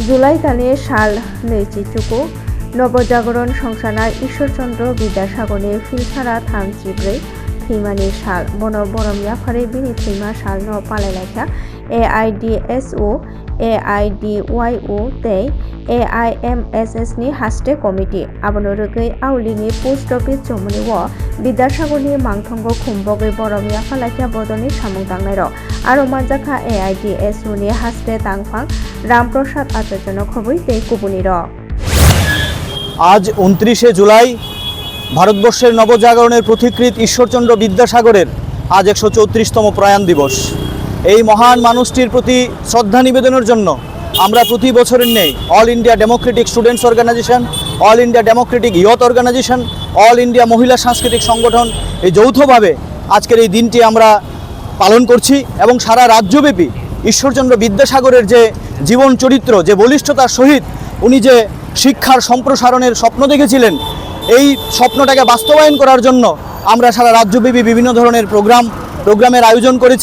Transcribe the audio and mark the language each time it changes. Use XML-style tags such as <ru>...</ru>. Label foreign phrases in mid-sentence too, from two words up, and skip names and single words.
<brx>তাইতালি সাল नैजिथुकु नवजागरण संसाना ईश्वरचंद्र विद्यासागरनि फिलसारा 34 थैमानि साल बन बरमिया फारि बिनि थैमा साल न पालायलायखा AIDSO AIDYO तै AIMSS नि हास्टे कमिटी आबनो रगै आवलिनि पोस्ट अफिस जमुनि व विद्यासागरनि मांथंग खुम्बगै बरमिया फालायखा बदनि सामुं दांनायरो आरो मानजाखा AIDSO नि हास्टे तांफां रामप्रसाद आचार्यनो खबै तै कुबुनिरो।</brx> <bn>आज 29 जुलाई ভারতবর্ষের নবজাগরণের পথিকৃৎ ঈশ্বরচন্দ্র বিদ্যাসাগরের আজ 134তম প্রয়াণ দিবস। এই মহান মানুষটির প্রতি শ্রদ্ধা নিবেদনের জন্য আমরা প্রতি বছরের নেই</bn> <en>All India Democratic Students Organization, All India Democratic Youth Organization,</en> <bn>অল ইন্ডিয়া মহিলা সাংস্কৃতিক সংগঠন এই যৌথভাবে আজকের এই দিনটি আমরা পালন করছি এবং সারা রাজ্যব্যাপী ঈশ্বরচন্দ্র বিদ্যাসাগরের যে জীবন চরিত্র, যে বলিষ্ঠতার সহিত উনি যে শিক্ষার সম্প্রসারণের স্বপ্ন দেখেছিলেন, এই স্বপ্নটাকে বাস্তবায়ন করার জন্য আমরা সারা রাজ্যব্যাপী বিভিন্ন ধরনের প্রোগ্রামের আয়োজন করেছি।</bn>